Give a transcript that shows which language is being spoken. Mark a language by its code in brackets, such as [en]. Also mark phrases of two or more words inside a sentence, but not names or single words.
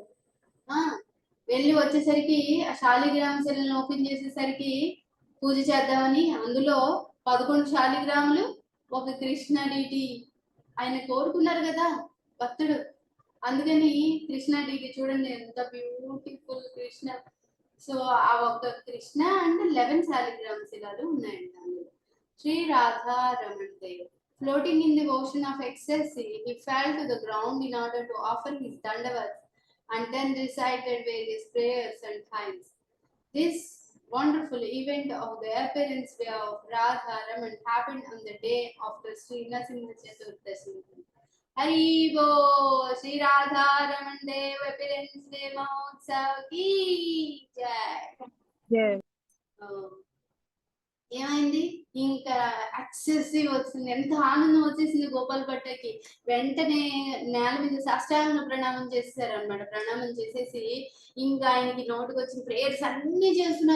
[te] వెళ్ళి వచ్చేసరికి ఆ శాలిగ్రామ ఓపెన్ చేసేసరికి పూజ చేద్దామని అందులో 11 శాలిగ్రాములు ఒక కృష్ణ డీటీ ఆయన కోరుకున్నారు కదా భక్తుడు. అందుకని కృష్ణ డీటీ చూడండి ఎంత బ్యూటిఫుల్ కృష్ణ. సో ఆ ఒక్క కృష్ణ అండ్ 11 శాలిగ్రామ శిలాలు ఉన్నాయండి అందులో. [en] శ్రీ రాధా రమణ దేవ్ floating in the ocean of ecstasy, he fell to the ground in order to offer his dandavats and then recited various prayers and hymns. This wonderful event of the appearance of Radha Raman happened on the day after Sri Narasimha Chaturdashi. Hari Bo Sri Radha Raman Dev Appearance Day [hi] महोत्सव की जय. [te] ఏమైంది ఇంకా ఎక్సెసివ్ వచ్చింది, ఎంత ఆనందం వచ్చేసింది గోపాల్ భట్టకి. వెంటనే నేల మీద సాష్టాంగ ప్రణామం చేసేసారు అనమాట. ప్రణామం చేసేసి ఇంకా ఆయనకి నోటికి వచ్చిన ప్రేయర్స్ అన్ని చేస్తున్నారు.